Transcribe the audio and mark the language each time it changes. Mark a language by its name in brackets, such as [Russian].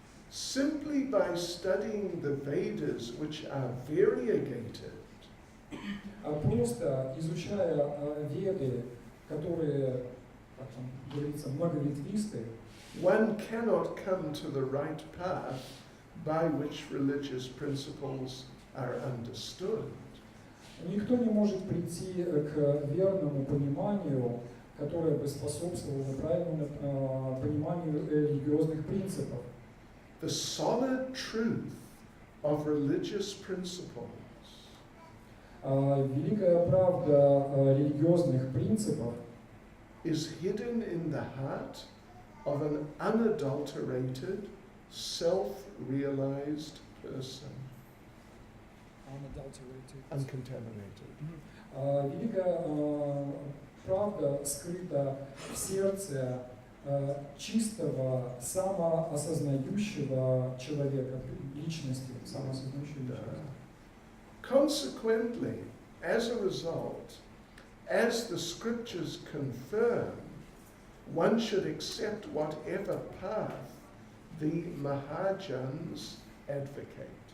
[English] Simply by studying the Vedas, which are variegated, [Russian] А просто изучая веды, которые, как там говорится, многоветвистые, [English] one cannot come to the right path by which religious principles are understood. [Russian] никто не может прийти к верному пониманию, которое бы способствовало правильному пониманию религиозных принципов. [English] The solid truth of religious principles [Russian] Великая правда религиозных принципов [English] is hidden in the heart of an unadulterated, self-realized person, Unadulterated. uncontaminated. [Russian] Великая правда скрыта в сердце чистого, самоосознающего человека, личности, самоосознающей личности. [English] Consequently, as a result, as the scriptures confirm, one should accept whatever path the Mahajans advocate.